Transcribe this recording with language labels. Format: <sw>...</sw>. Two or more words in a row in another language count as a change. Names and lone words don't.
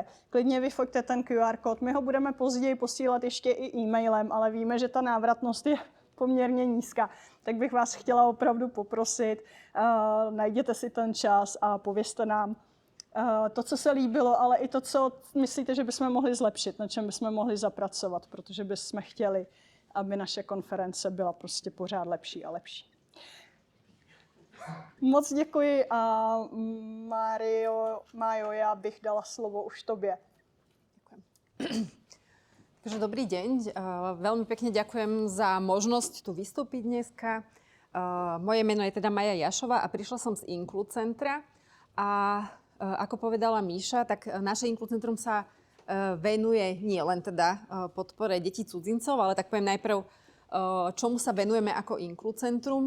<cs>Klidně vyfoťte ten QR kód, my ho budeme později posílat ještě i e-mailem, ale víme, že ta návratnost je poměrně nízká, tak bych vás chtěla opravdu poprosit, najděte si ten čas a povězte nám to, co se líbilo, ale i to, co myslíte, že bychom mohli zlepšit, na čem bychom mohli zapracovat, protože bychom chtěli, aby naše konference byla prostě pořád lepší a lepší. Moc děkuji a Májo, já bych dala slovo už tobě.</cs> <sk>Ďakujem. Takže dobrý deň. Veľmi pekne ďakujem za možnosť tu vystúpiť dneska. Moje meno je teda Maja Jašová a prišla som z Inklucentra. A ako povedala Míša, tak naše Inkluzentrum sa venuje nie len teda podpore detí cudzincov, ale tak poviem najprv, čomu sa venujeme ako Inkluzentrum.</sk>